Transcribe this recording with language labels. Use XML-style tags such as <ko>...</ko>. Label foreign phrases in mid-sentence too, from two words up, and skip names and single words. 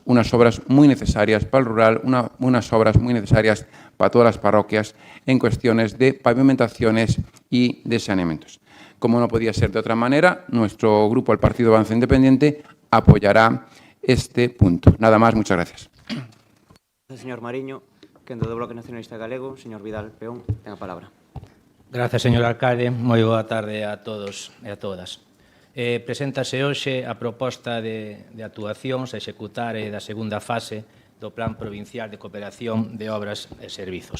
<es>Unas obras muy necesarias para el rural, unas obras muy necesarias para todas las parroquias en cuestiones de pavimentaciones y de saneamientos. Como no podía ser de otra manera, nuestro grupo, el Partido Avance Independiente, apoyará este punto. Nada más, muchas gracias. Gracias, señor Mariño.</es> <gl>Quendo do Bloque Nacionalista Galego, señor Vidal Peón, ten a palabra.</gl> <es>Gracias, señor alcalde.</es> <gl>Moi boa tarde a todos e a todas. Preséntase hoxe a proposta de actuacións a executar da segunda fase do Plan Provincial de Cooperación de Obras e Servizos.</gl>